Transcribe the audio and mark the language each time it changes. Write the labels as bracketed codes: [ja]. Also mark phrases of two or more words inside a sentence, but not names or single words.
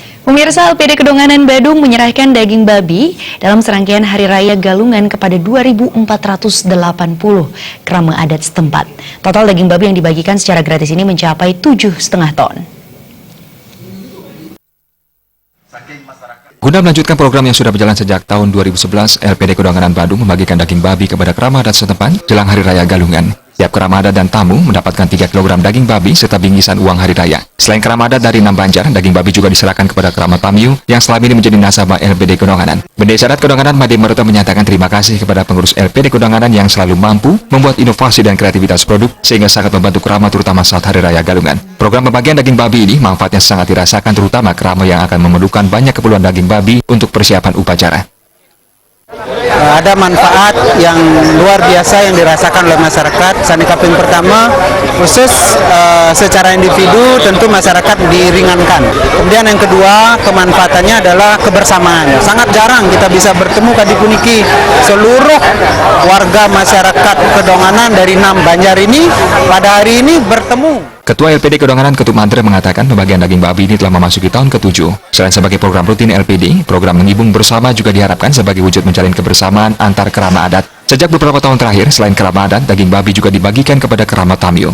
[id] Pemirsa, LPD Kedonganan Badung menyerahkan daging babi dalam serangkaian Hari Raya Galungan kepada 2.480 kerama adat setempat. Total daging babi yang dibagikan secara gratis ini mencapai 7,5 ton. Guna melanjutkan program yang sudah berjalan sejak tahun 2011, LPD Kedonganan Badung membagikan daging babi kepada kerama adat setempat jelang Hari Raya Galungan. Tiap kerama adat dan tamu mendapatkan 3 kg daging babi serta bingkisan uang hari raya. Selain kerama adat dari 6 Banjar, daging babi juga diserahkan kepada kerama Tamiu yang selama ini menjadi nasabah LPD Kedonganan. Bendesa Adat Kedonganan Made Meruta menyatakan terima kasih kepada pengurus LPD Kedonganan yang selalu mampu membuat inovasi dan kreativitas produk sehingga sangat membantu kerama terutama saat Hari Raya Galungan. Program pembagian daging babi ini manfaatnya sangat dirasakan terutama kerama yang akan memerlukan banyak keperluan daging babi untuk persiapan upacara. Ada manfaat yang luar biasa yang dirasakan oleh masyarakat. [ban] Sani Kaping [id] pertama, khusus secara individu tentu masyarakat diringankan. Kemudian yang kedua, kemanfaatannya adalah kebersamaan. Sangat jarang kita bisa bertemu [ban] kadi puniki [id] seluruh warga masyarakat Kedonganan dari 6 Banjar ini pada hari ini bertemu. Ketua LPD Kedonganan Ketut Mantre mengatakan pembagian daging babi ini telah memasuki tahun ke-7. Selain sebagai program rutin LPD, program mengibung bersama juga diharapkan sebagai wujud menjalin kebersamaan antar kerama adat. Sejak beberapa tahun terakhir, selain kerama adat, daging babi juga dibagikan kepada kerama Tamiu.